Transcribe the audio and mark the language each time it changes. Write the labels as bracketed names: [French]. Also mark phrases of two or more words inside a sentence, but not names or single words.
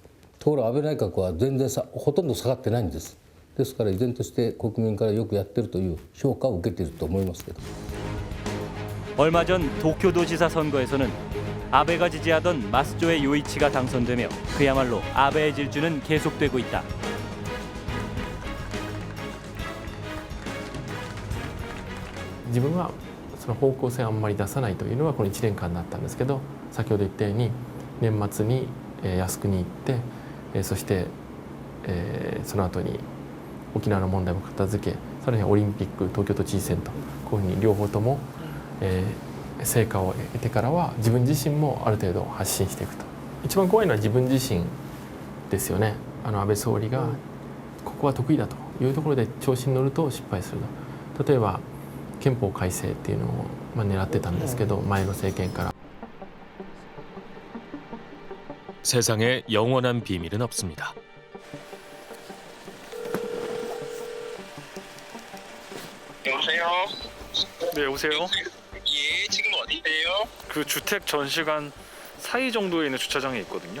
[Japanese] ところが安倍内閣は全然ほとんど下がってないんです。ですから依然として国民からよくやってるという評価を受けていると思いますけど。 [Korean] 얼마 전 도쿄도지사 선거에서는 아베가 지지하던 마스조의 요이치가 당선되며 그야말로 아베의 질주는 계속되고 있다. [Japanese] 自分はその方向性をあんまり出さないというのはこの1年間だったんですけど、先ほど言ったように年末に靖国に行って、そしてその後に沖縄の問題も片付け、さらにオリンピック、東京都知事選とこういうふうに両方とも成果を得てからは自分自身もある程度発信していくと。一番怖いのは自分自身ですよね。安倍総理がここは得意だというところで調子に乗ると失敗すると。例えば憲法改正っていうのを狙ってたんですけど、前の政権から。 [Korean] 세상에 영원한 비밀은 없습니다. 여보세요? 네, 여보세요? 예, 지금 어디세요? 그 주택 전시관 사이 정도에 있는 주차장에 있거든요.